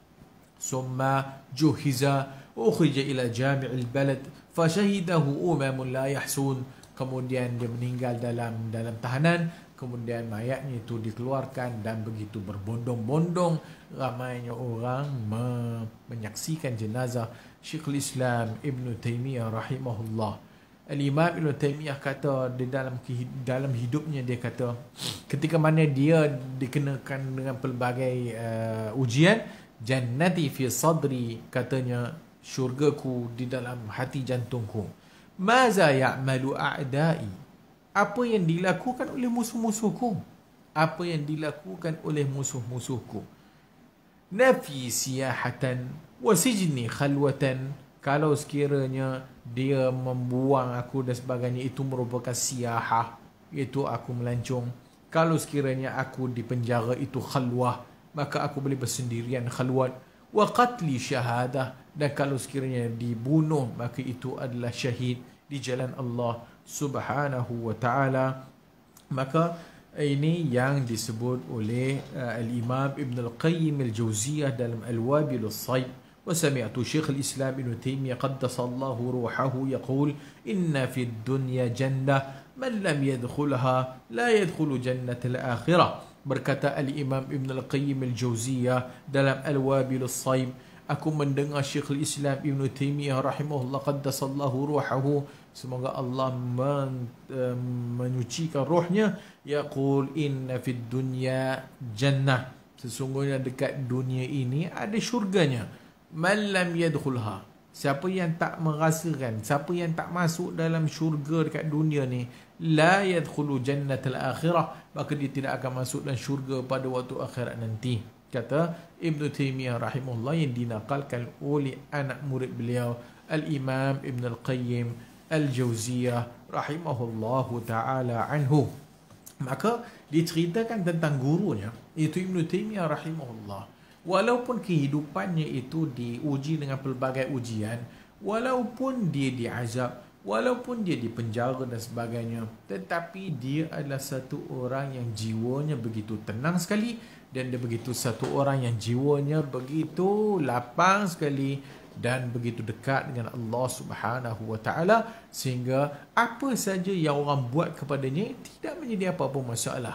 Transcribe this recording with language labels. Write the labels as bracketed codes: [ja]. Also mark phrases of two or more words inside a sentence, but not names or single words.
[ar] ثم جهز أخرج إلى جامع البلد فشهده أمم لا يحصون, [ms] kemudian dia meninggal dalam tahanan, kemudian mayatnya itu dikeluarkan, dan begitu berbondong-bondong ramainya orang menyaksikan jenazah Syekhul Islam Ibn Taymiyah rahimahullah. Al-Imam Ibn Taymiyah kata di dalam hidupnya, dia kata ketika mana dia dikenakan dengan pelbagai ujian, [ar] جنتي في صدري, [ms] katanya syurgaku di dalam hati jantungku. [ar] ماذا يعمل أعدائي, [ms] apa yang dilakukan oleh musuh-musuhku, apa yang dilakukan oleh musuh-musuhku. [ar] نفيي سياحة وسجني خلوة, [ms] kalau sekiranya dia membuang aku dan sebagainya, itu merupakan siyahah, iaitu aku melancong. Kalau sekiranya aku dipenjara, itu khalwah, maka aku boleh bersendirian, khalwat. [ar] وقتلي شهادة, [ms] dan kalau sekiranya dibunuh, maka itu adalah syahid di jalan Allah [ar] سبحانه وتعالى. [ms] Maka ini yang disebut oleh Al-Imam Ibn Al-Qayyim Al-Jawziyah dalam Al-Wabil As-Sayyib. [ar] وسمعت شيخ الإسلام ابن تيمية قدس الله روحه يقول إن في الدنيا جنة من لم يدخلها لا يدخل جنة الآخرة. [ms] Berkata Al-Imam Ibn Al-Qayyim Al-Jawziyah dalam Al-Wabil As-Sayyib, Aku mendengar Syekhul Islam Ibn Taimiyah rahimahullah [ar] قدس الله روحه, [ms] semoga Allah menyucikan rohnya, [ar] يقول إن في الدنيا جنة, [ms] sesungguhnya dekat dunia ini ada syurganya. [ar] من لم يدخلها, [ms] siapa yang tak merasakan, siapa yang tak masuk dalam syurga dekat dunia ni, [ar] لا يدخل جنة الآخرة, [ms] maka dia tidak akan masuk dalam syurga pada waktu akhirat nanti. Kata Ibn Taimiyah rahimahullah, yang dinakalkan oleh anak murid beliau Al-Imam Ibn Al-Qayyim Al-Jawziyah [ar] رحمه الله تعالى عنه. [ms] Maka diceritakan tentang gurunya, iaitu Ibn Taimiyah rahimahullah. Walaupun kehidupannya itu diuji dengan pelbagai ujian, walaupun dia diazab, walaupun dia dipenjara dan sebagainya, tetapi dia adalah satu orang yang jiwanya begitu tenang sekali, dan dia begitu satu orang yang jiwanya begitu lapang sekali dan begitu dekat dengan Allah [ar] سبحانه وتعالى, [ms] sehingga apa saja yang orang buat kepadanya tidak menjadi apa-apa masalah.